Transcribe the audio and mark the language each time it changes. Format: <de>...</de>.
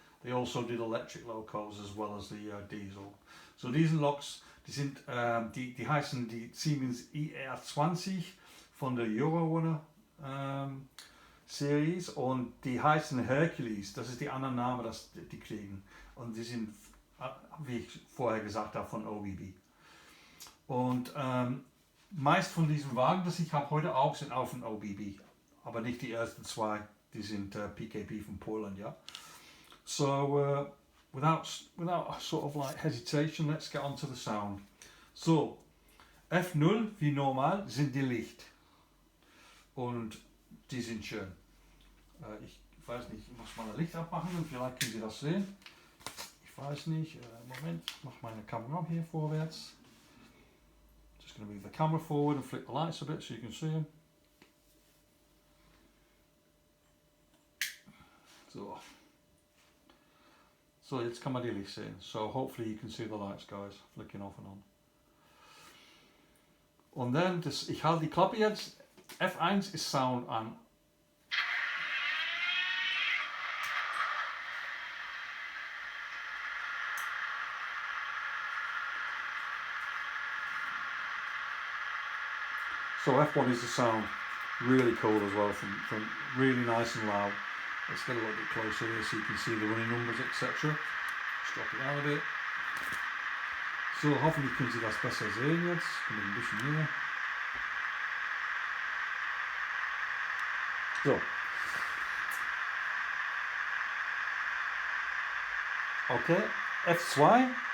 <en>They also did electric locos as well as the diesel.</en> <de>So Dieselloks, die heißen die Siemens ER20 von der Eurorunner Series und die heißen Hercules. Das ist die andere Name, das die kriegen. Und die sind, wie ich vorher gesagt habe, von OBB. Und meist von diesen Wagen, das ich habe heute auch, sind auch von OBB. Aber nicht die ersten 2, die sind PKP von Polen, ja.</de> <en>So without sort of like hesitation, let's get on to the sound.</en> <de>So, F0 wie normal sind die Licht. Und die sind schön. Ich weiß nicht, ich muss mal ein Licht abmachen und vielleicht können Sie das sehen. Ich weiß nicht, Moment, ich mache meine Kamera hier vorwärts.</de> <en>Just going to move the camera forward and flick the lights a bit so you can see them.</en> <de>So jetzt kann man die Licht sehen.</de> <en>So hopefully you can see the lights, guys, flicking off and on.</en> <de>Und dann, ich halte die Klappe jetzt. F1 ist Sound an.</de> <en>So F1 is the sound, really cool as well, from really nice and loud. Let's get a little bit closer here so you can see the running numbers, etc. Just drop it down a bit.</en> <de>So hoffentlich können Sie das besser sehen jetzt. Kommt ein bisschen näher. So. Okay, F2.</de>